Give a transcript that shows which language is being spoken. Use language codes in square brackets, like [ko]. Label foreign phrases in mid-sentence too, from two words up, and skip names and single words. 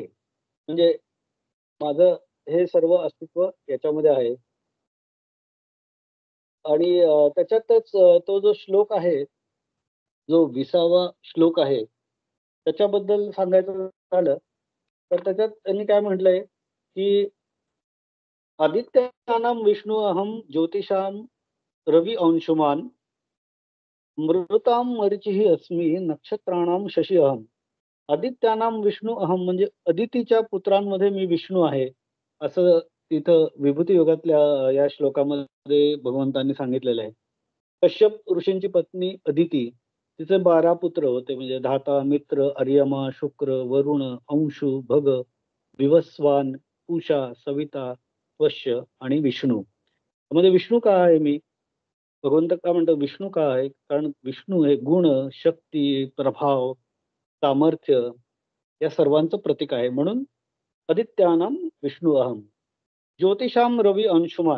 [mr] म्हणजे माझं हे सर्व अस्तित्व याच्यामध्ये आहे. आणि त्याच्यातच तो जो श्लोक आहे, जो 20वा श्लोक आहे, त्याच्याबद्दल सांगायचं झालं, तर त्याच्यात त्यांनी काय म्हटलंय, की [sa] आदित्यानां विष्णू अहम ज्योतिषां रवी अंशुमान मृतां मरीचिः अस्मी नक्षत्राणां शशी अहम. आदित्यानां विष्णू अहम [mr] म्हणजे अदितीच्या पुत्रांमध्ये मी विष्णू आहे, असं तिथं विभूती योगातल्या या श्लोकामध्ये भगवंतांनी सांगितलेलं आहे. कश्यप ऋषींची पत्नी अदिती, तिचे 12 पुत्र होते, म्हणजे धाता, मित्र, अर्यमा, शुक्र, वरुण, अंशु, भग, विवस्वान, पूषा, सविता, वश्य आणि विष्णू. म्हणजे विष्णू का आहे मी? भगवंत का म्हणतो विष्णू का आहे? कारण विष्णू हे गुण, शक्ती, प्रभाव, सामर्थ्य या सर्वांचं प्रतीक आहे. [sa] म्हणून आदित्यानां विष्णू अहम. ज्योतिषाम रवी अंशुमान.